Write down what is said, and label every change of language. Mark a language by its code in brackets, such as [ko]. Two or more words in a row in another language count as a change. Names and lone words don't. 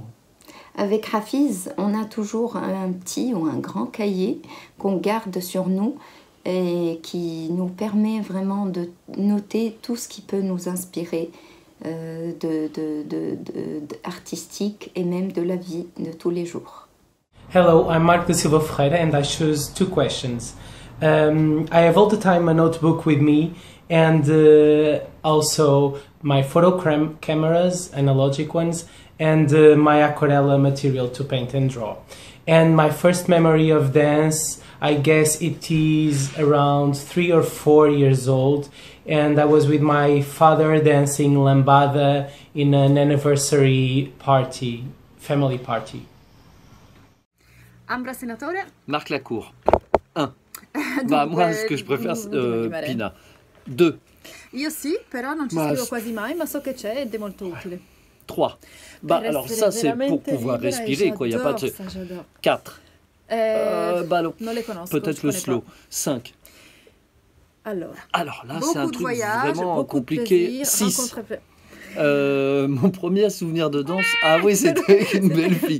[fr] Avec Hafiz, on a toujours un petit ou un grand cahier qu'on garde sur nous et qui nous permet vraiment de noter tout ce qui peut nous inspirer artistique et même de la vie de tous les jours. [en] Hello, I'm Marco Silva Freire and I choose 2 questions. I have all the time a notebook with me and also my photo cameras, analogic ones, and my aquarella material to paint and draw. And my first memory of dance, I guess it is around 3 or 4 years old, and I was with my father dancing lambada in an anniversary party, family party. Ambra senatore? Marc Lacour. 1. [fr] Bah, moi, ce que je préfère, c'est Pina. 2. [it] Io sì, però non ci scrivo quasi mai, ma so che c'è ed è molto utile. [fr] 3. Bah, alors ça, c'est pour pouvoir respirer, quoi. Il n'y a pas de... 4. Bah, non, peut-être le slow. 5. Alors là, c'est un truc vraiment compliqué. 6. Mon premier souvenir de danse, ah oui, c'était une belle fille.